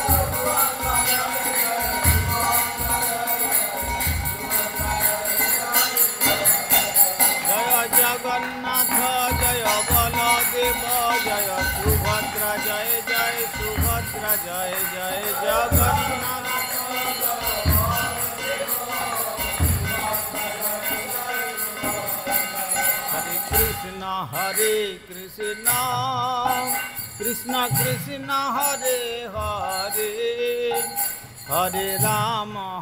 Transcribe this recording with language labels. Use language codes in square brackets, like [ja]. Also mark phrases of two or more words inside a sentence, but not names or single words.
[bn] জয় জগন্নাথ জয় বলদেব জয় সুভদ্রা জয় জয় সুভদ্রা জয় জয় জগন্নাথ [sa] हरे कृष्ण कृष्ण कृष्ण हरे हरे हरे राम